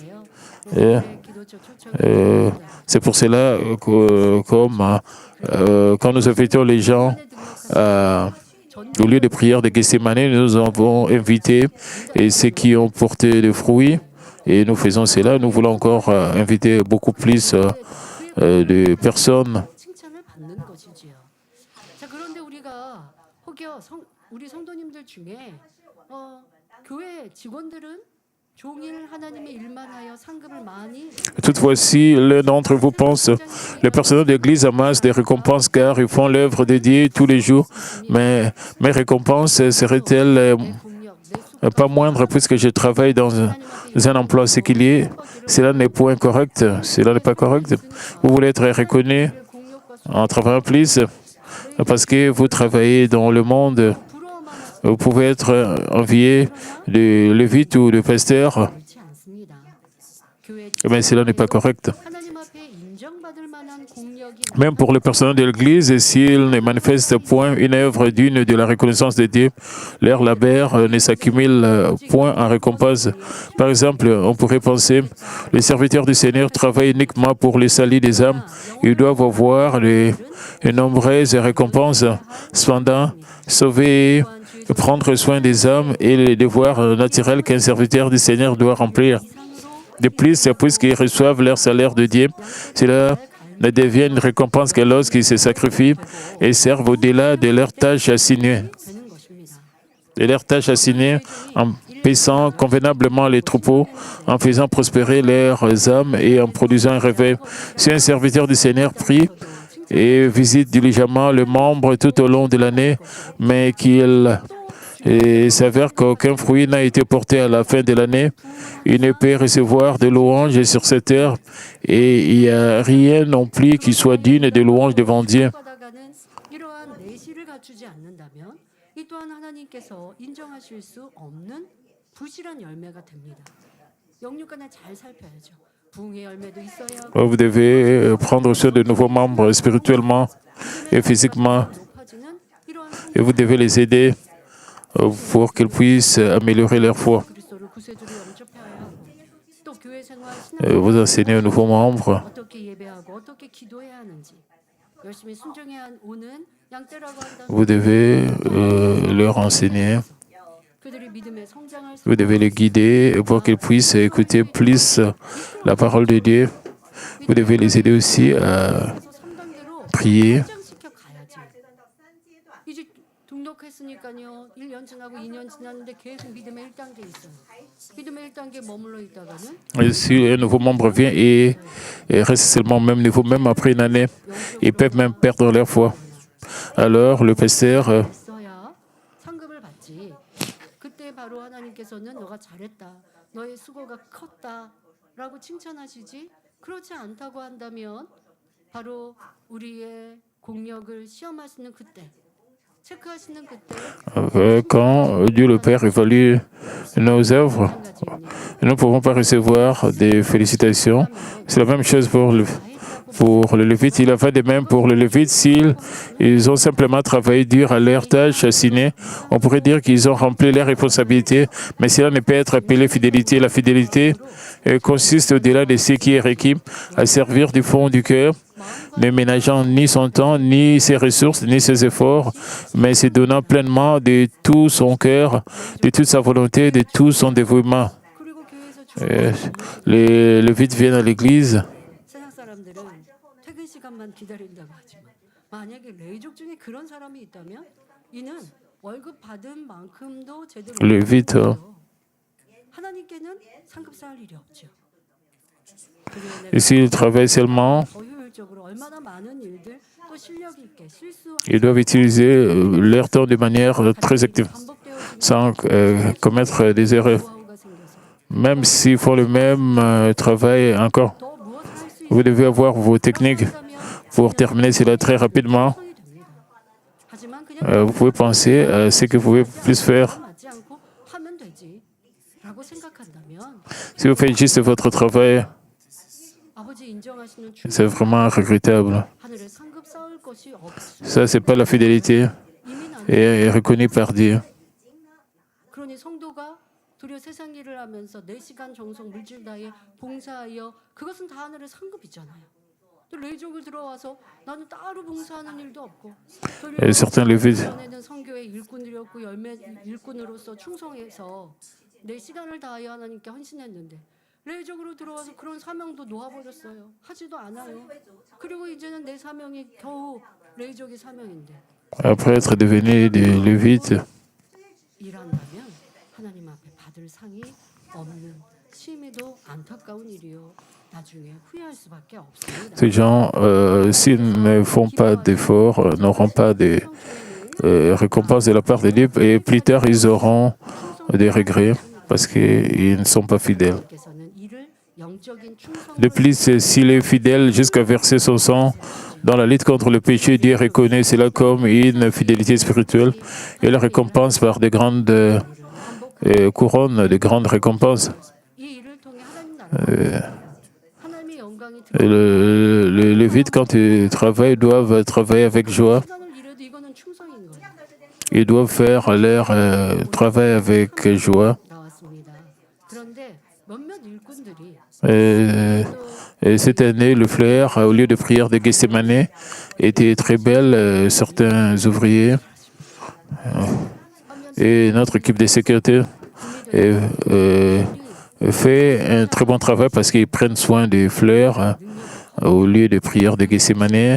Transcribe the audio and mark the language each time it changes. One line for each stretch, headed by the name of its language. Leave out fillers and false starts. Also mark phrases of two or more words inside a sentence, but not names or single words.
French: C'est pour cela que quand nous invitons les gens au lieu de prière de Gethsemane, nous avons invité ceux qui ont porté des fruits et nous faisons cela. Nous voulons encore inviter beaucoup plus de personnes.
Korean: 칭찬을 받는 것이지요. 자, 그런데 우리가 혹여 우리 성도님들 중에 교회 직원들은 종일 하나님의 일만 하여 상급을 많이
French: Toutefois, si l'un d'entre vous pense, les personnels de l'Église amassent des récompenses car ils font l'œuvre de Dieu tous les jours, mais mes récompenses seraient-elles pas moindres puisque je travaille dans un emploi séculier? Cela n'est point correct. Cela n'est pas correct. Vous voulez être reconnu en travaillant plus parce que vous travaillez dans le monde. Vous pouvez être envié de lévite ou de pasteur,
Korean: 그렇지 않습니다.
French: mais cela n'est pas correct.
Korean: 하나님 앞에 인정받을 만한 공력이
French: Même pour les personnels de l'Église, s'ils ne manifestent point une œuvre digne de la reconnaissance de Dieu, leur labeur ne s'accumule point en récompense. Par exemple, on pourrait penser, les serviteurs du Seigneur travaillent uniquement pour le salut des âmes. Ils doivent avoir de nombreuses récompenses. Cependant, sauver et prendre soin des âmes est le devoir naturel qu'un serviteur du Seigneur doit remplir. De plus, puisqu'ils reçoivent leur salaire de Dieu, cela ne devient une récompense que lorsqu'ils se sacrifient et servent au-delà de leurs tâches assignées.
Korean: 되는 것입니다.
French: De leurs tâches assignées en paissant convenablement les troupeaux, en faisant prospérer leurs âmes et en produisant un réveil. Si un serviteur du Seigneur prie et visite diligemment le membre tout au long de l'année, mais qu'il s'avère qu'aucun fruit n'a été porté à la fin de l'année, il ne peut recevoir de louanges sur cette terre et il n'y a rien non plus qui soit digne de louanges devant Dieu.
Korean: 받아가는 이러한 내실을 갖추지 않는다면 이 또한 하나님께서 인정하실 수 없는 부실한 열매가 됩니다. 영육간에 잘 살펴야죠. 부흥의 열매도 있어야 하고
French: Vous devez prendre soin de nouveaux membres spirituellement et physiquement.
Korean: 높아지는 이러한
French: Et vous devez les aider pour qu'ils puissent améliorer leur foi.
Korean: 그리스도를 구세주로 영접해야 하고 또 교회 생활
French: Vous enseignez aux nouveaux membres.
Korean: 어떻게 예배하고 어떻게 기도해야 하는지 열심히 순종해야 오는 양떼라고 한다는
French: Vous devez leur enseigner.
Korean: 그들이 믿음에 성장할 수
French: Vous devez les guider pour qu'ils puissent écouter plus la parole de Dieu. Vous devez les aider aussi à
Korean: 있어서 3단계로
French: prier.
Korean: 성장시켜 가야지. 이제 등록했으니까요. 1년 지나고 2년 지났는데 계속 믿음의 1단계 있어요. 믿음의 1단계 머물러 있다가는
French: Et si un nouveau membre vient et reste seulement au même niveau, même après une année, ils peuvent même perdre leur foi. Alors, le pasteur
Korean: 있어야 상급을 받지. 그때 바로 하나님께서는 너가 잘했다. 너의 수고가 컸다라고 칭찬하시지. 그렇지 않다고 한다면 바로 우리의 공력을 시험하시는 그때, 체크하시는 그때
French: quand Dieu le Père évalue nos œuvres, nous ne pouvons pas recevoir des félicitations. C'est la même chose pour le Lévite. Il a fait de même pour le Lévite. S'ils ont simplement travaillé dur à leur tâche assignée, on pourrait dire qu'ils ont rempli leurs responsabilités, mais cela ne peut être appelé fidélité. La fidélité consiste au-delà de ce qui est requis à servir du fond du cœur, ne ménageant ni son temps, ni ses ressources, ni ses efforts, mais se donnant pleinement de tout son cœur, de toute sa volonté, de tout son dévouement.
Korean: 그리고 교회에서
French: Les Lévites viennent à l'église.
Korean: 세상 사람들은 퇴근 시간만 기다린다고 하지만 만약에 레이족 중에 그런 사람이 있다면 이는 월급 받은 만큼도 제대로
French: Lévite,
Korean: 하나님께는 상급 쌓을 일이 없죠.
French: et s'ils travaillent seulement,
Korean: 더 효율적으로 얼마나 많은 일들 또 실력 있게 실수
French: ils doivent utiliser leur temps de manière très active,
Korean: 반복되어지는
French: sans commettre des erreurs.
Korean: 노하우가 생겨서
French: Même s'ils font le même travail encore,
Korean: 더 무엇을 할 수
French: vous devez avoir vos techniques pour terminer cela très rapidement.
Korean: 있성이 됩니다. 하지만 그냥
French: Vous pouvez penser à ce que vous pouvez plus faire.
Korean: 맞지 않고 하면 되지라고 생각한다면
French: Si vous faites juste votre travail,
Korean: 아버지 인정하시는
French: c'est vraiment regrettable.
Korean: 하늘에 상급 쌓을 것이 없어.
French: Ça, c'est pas la fidélité
Korean: 이미 나는
French: et est reconnu par Dieu.
Korean: 그러니 성도가 도리어 세상 일을 하면서 4시간 정성 물질 다해 봉사하여 그것은 다 하늘의 상급이잖아요. 또 레이족을 들어와서 나는 따로 봉사하는 일도 없고
French: Et certains Lévites,
Korean: 전에는 성교의 일꾼이었고 열매 일꾼으로서 충성해서 내 시간을 다하여 하나님께 헌신했는데 레이족으로 들어와서 그런 사명도 놓아버렸어요. 하지도 않아요. 그리고 이제는 내 사명이 겨우 레이족의 사명인데
French: après être devenus des Lévites,
Korean: 일한다면 하나님 앞에 받을 상이 없는 심히도 안타까운 일이요. 나중에 후회할 수밖에 없습니다.
French: ces gens, s'ils ne font pas d'efforts, n'auront pas de récompenses de la part de Dieu et plus tard, ils auront des regrets parce qu'ils ne sont pas fidèles.
Korean: 하나님께서는 이를 영적인 충성으로
French: De plus, s'il est fidèle jusqu'à verser son sang dans la lutte contre le péché, Dieu reconnaît cela comme une fidélité spirituelle et la récompense par de grandes couronnes, de grandes récompenses.
Korean: 이 일을 통해 하나님 나라 하나님의 영광이
French: Les Lévites, quand ils travaillent, doivent travailler avec joie.
Korean: 시간을 잃어도 이거는 충성인 거예요.
French: Ils doivent faire leur travail avec joie.
Korean: 나왔습니다. 그런데 몇몇 일꾼들이
French: Et cette année, le fleur, au lieu de prière de Gethsemane, était très belle. Certains ouvriers et notre équipe de sécurité fait un très bon travail parce qu'ils prennent soin des fleurs au lieu de prière de Gethsemane.